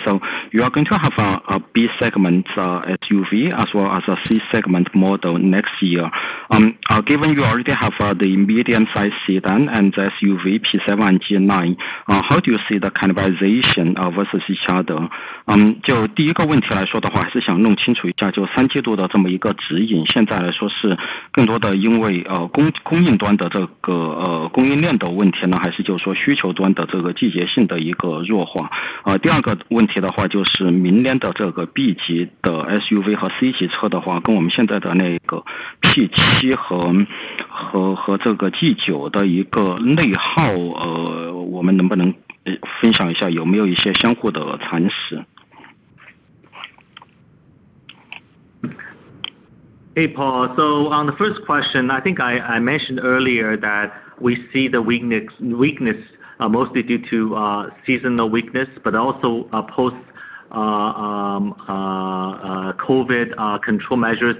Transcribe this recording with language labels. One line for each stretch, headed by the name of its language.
English: So you are going to have a B segment SUV as well as a C segment model next year. Given you already have the medium-sized sedan and the SUV P7 and G9, how do you see the cannibalization versus each other?
Chinese: 就第一个问题来说的话，还是想弄清楚一下，就三季度的这么一个指引，现在来说是更多的因为供应端的这个供应链的问题呢，还是就是说需求端的这个季节性的一个弱化？第二个问题的话，就是明年的这个 B 级的 SUV 和 C 级车的话，跟我们现在的那个 P7 和这个 G9 的一个内耗，我们能不能分享一下有没有一些相互的蚕食？
English: Hey, Paul. So on the first question, I think I mentioned earlier that we see the weakness mostly due to seasonal weakness, but also post COVID control measures.